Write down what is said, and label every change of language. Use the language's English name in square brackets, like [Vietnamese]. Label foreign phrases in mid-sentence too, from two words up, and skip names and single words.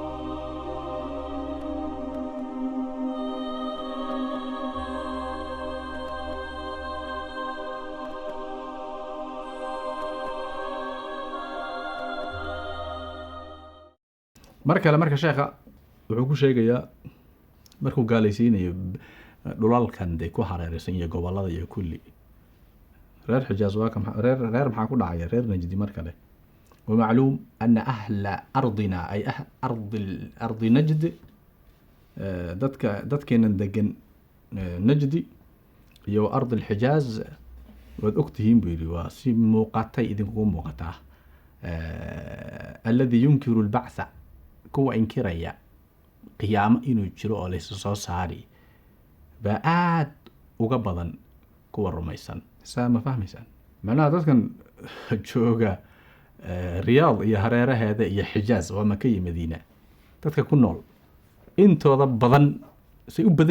[Somali] marka sheekha wuxuu ku sheegayaa markuu gaalaysiinayo dhulalkan de ku hareeraysan iyo gobolada iyo kulli reer xijaaz waa kan reer maxaa ku dhacaya reer najdi markale [Arabic] ومعلوم أن أهل أرضنا أي أرض نجد [Somali] dadkeena degan najdi iyo [Arabic] أرض الحجاز [Somali] waad ogtihiin buu yidhi waa si muuqatay idinkugu muuqataa [Arabic] الذي ينكر البعث [Somali] kuwa inkiraya qiyaamo inuu jiro oo laysu soo saari baa aad uga badan kuwa rumaysan saa ma fahmaysaan macnaha dadkan jooga riyaad iyo hareeraheeda iyo xijaaz waa maka iyo madiina dadka ku nool intooda badan say u badan